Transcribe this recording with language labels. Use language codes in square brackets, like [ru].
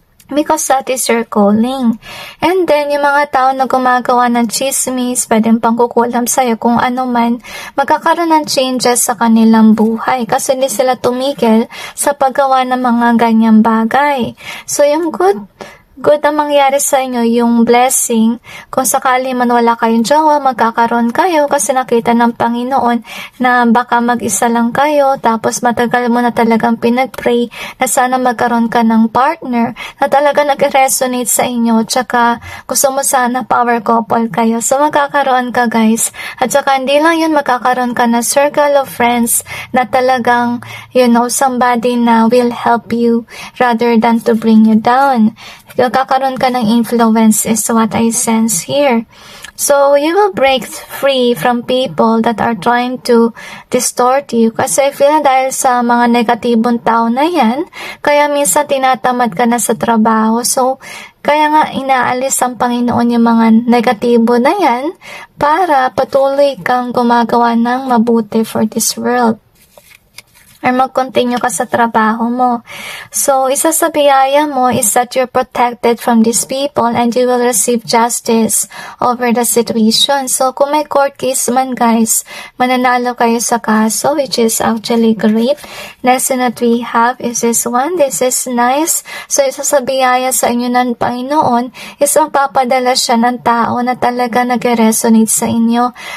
[en] Because that is your calling. [tl] And then, yung mga tao na gumagawa ng chismis, pwedeng pangkukulam sa'yo kung ano man, magkakaroon ng changes sa kanilang buhay kasi hindi sila tumigil sa paggawa ng mga ganyang bagay. So, yung good na mangyari sa inyo, yung blessing, kung sakali man wala kayong jowa, magkakaroon kayo kasi nakita ng Panginoon na baka mag-isa lang kayo, tapos matagal mo na talagang pinag-pray na sana magkaroon ka ng partner na talaga nag-resonate sa inyo, tsaka gusto mo sana power couple kayo. So magkakaroon ka, guys. At saka hindi lang yun, magkakaroon ka na circle of friends na talagang, you know, [en] somebody na will help you rather than to bring you down. [tl] Kakaroon ka ng influence [en] is what I sense here. So, you will break free from people that are trying to distort you. [tl] Kasi I feel na dahil sa mga negatibong tao na yan, kaya minsan tinatamad ka na sa trabaho. So, kaya nga inaalis ang Panginoon yung mga negatibo na yan para patuloy kang gumagawa ng mabuti [en] for this world. [tl] Or mag-continue ka sa trabaho mo. So, isa sa biyaya mo [en] is that you're protected from these people and you will receive justice over the situation. [tl] So, kung may court case man, guys, mananalo kayo sa kaso, [en] which is actually great. Lesson that we have is this one. This is nice. [tl] So, isa sa biyaya sa inyo ng Panginoon is magpapadala siya ng tao na talaga nag-resonate sa inyo.